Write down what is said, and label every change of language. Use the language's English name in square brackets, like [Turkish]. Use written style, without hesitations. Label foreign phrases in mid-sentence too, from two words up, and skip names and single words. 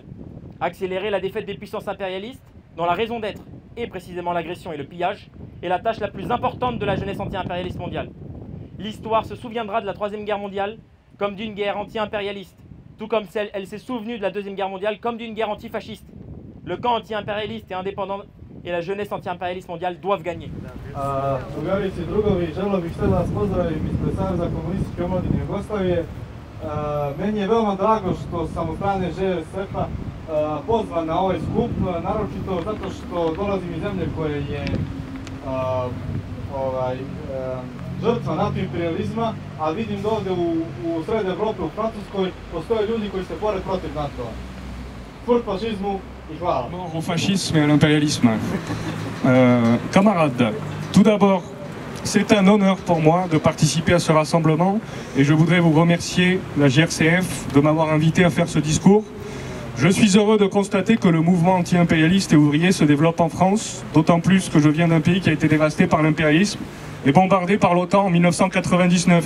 [French] Accélérer la défaite des puissances impérialistes, dont la raison d'être est précisément l'agression et le pillage, est la tâche la plus importante de la jeunesse anti-impérialiste mondiale. L'histoire se souviendra de la Troisième Guerre mondiale comme d'une guerre anti-impérialiste, tout comme elle s'est souvenue de la Deuxième Guerre mondiale comme d'une guerre antifasciste. Le camp anti-impérialiste et indépendant et la jeunesse anti-impérialiste mondiale doivent gagner. [Serbian] Drugarice i drugovi, želio bih sve da vas pozdravim ispred Saveza komunističke omladine Jugoslavije. Meni je veoma drago što sam od strane ŽSF-a pozvan na ovaj skup, naročito zato što dolazim iz zemlje koja je žrtva NATO imperializma, a vidim da ovde u sred Evrope, u Francuskoj, postoje ljudi koji se bore protiv NATO-a. Furt fašizmu i hvala. [French] Mort au fascisme et à l'impérialisme. Camarades, tout d'abord, c'est un honneur pour moi de participer à ce rassemblement et je voudrais vous remercier, la GRCF, de m'avoir invité à faire ce discours. Je suis heureux de constater que le mouvement anti-impérialiste et ouvrier se développe en France, d'autant plus que je viens d'un pays qui a été dévasté par l'impérialisme et bombardé par l'OTAN en 1999.